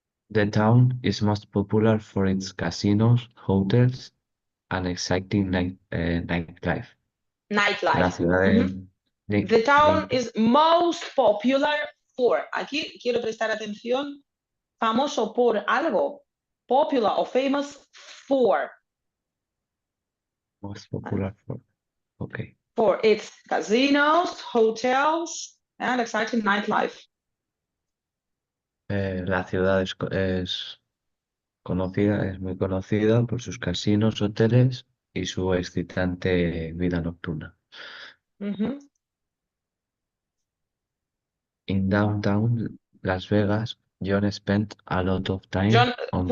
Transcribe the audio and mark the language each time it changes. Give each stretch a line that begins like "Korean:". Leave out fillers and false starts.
English: The town is most popular for its casinos, hotels, and exciting nightlife.
Spanish: La ciudad de
English: The town is most popular for.
Spanish: Aquí quiero prestar atención. Famoso por algo.
English: Popular or famous for. Most popular for. Okay. For its casinos, hotels, and exciting nightlife.
Spanish: La ciudad es conocida, es muy conocida por sus casinos, hoteles y su excitante vida nocturna.
English: In downtown Las Vegas, John spent a lot of time on the